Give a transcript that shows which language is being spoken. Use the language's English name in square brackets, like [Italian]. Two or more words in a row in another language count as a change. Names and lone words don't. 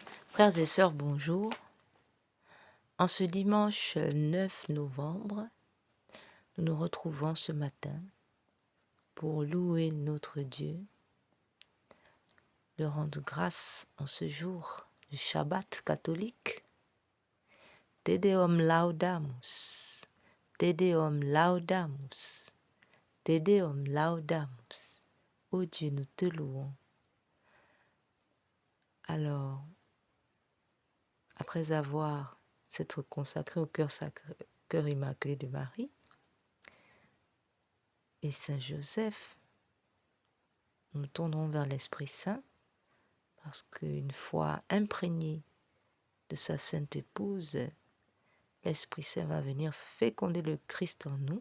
[French] Frères et sœurs, bonjour. En ce dimanche 9 novembre, nous nous retrouvons ce matin pour louer notre Dieu, le rendre grâce en ce jour du Shabbat catholique. [Latin] Te Deum laudamus, Te Deum laudamus, Te Deum laudamus. [French] Ô Dieu, nous te louons. Alors, après avoir s'être consacré au cœur immaculé de Marie et Saint Joseph, nous tournons vers l'Esprit Saint parce qu'une fois imprégné de sa sainte épouse, l'Esprit Saint va venir féconder le Christ en nous.